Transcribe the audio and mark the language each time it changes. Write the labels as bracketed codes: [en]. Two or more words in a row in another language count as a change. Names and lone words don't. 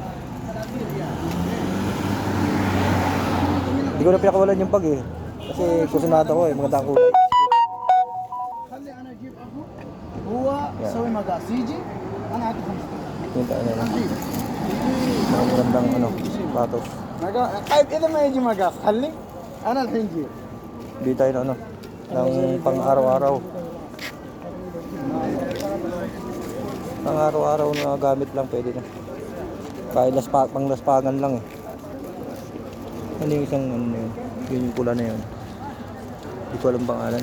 [tl] Hindi ko na pinakawalan yung bag eh. Kasi kusunada ko eh, maganda ang kulay. Yun tayo na lang. Magandang ano, patos. [ar] طيب اذا ما يجي مقاس خلي انا الحين جيب. [tl] Hindi tayo na ano, ng pang araw-araw. Pang araw-araw na gamit lang pwede na. Kahit pang laspagan lang eh. Ano yung isang ano na yun? Yun yung pula na yun. Hindi ko alam pangalan.